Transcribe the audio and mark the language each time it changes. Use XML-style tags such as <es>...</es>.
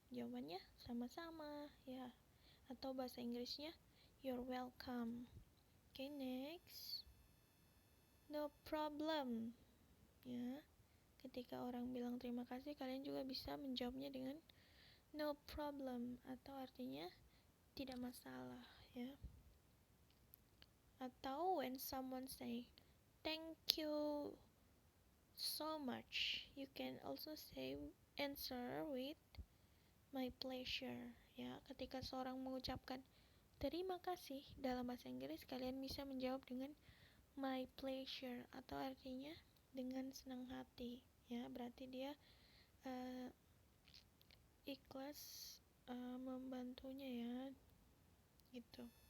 <id>Jawabannya sama-sama ya. Atau bahasa Inggrisnya</id> <en>you're welcome. Okay, next, no problem ya.</en> <id>Ketika orang bilang terima kasih, kalian juga bisa menjawabnya dengan</id> <en>no problem,</en> <id>atau artinya tidak masalah ya.</id> <en>Atau when someone say thank you so much, you can also say answer with my pleasure ya.</en> <id>Ketika seorang mengucapkan terima kasih dalam bahasa Inggris, kalian bisa menjawab dengan</id> <en>my pleasure,</en> <id>atau artinya dengan senang hati ya. Berarti dia ikhlas membantunya ya gitu.</id>